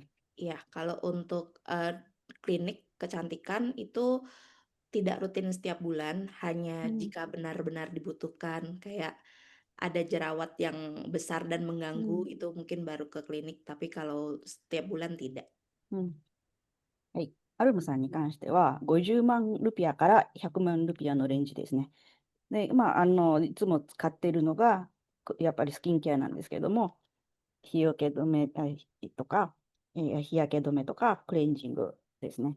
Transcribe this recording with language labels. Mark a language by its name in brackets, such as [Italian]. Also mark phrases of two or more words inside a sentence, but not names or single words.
[Indonesian] Iya, kalau untuk, klinik kecantikan itu tidak rutin setiap bulan, hanya jika benar-benar dibutuhkan, kayak ada jerawat yang besar dan mengganggu, itu mungkin baru ke klinik, tapi kalau setiap bulan tidak. [Japanese] はい。アルムさんに関しては、50万ルピアから100万ルピアのレンジですね。で、まあ、いつも使っているのが、やっぱりスキンケアなんですけども、日よけ止めとか、日焼け止めとか、クレンジングですね。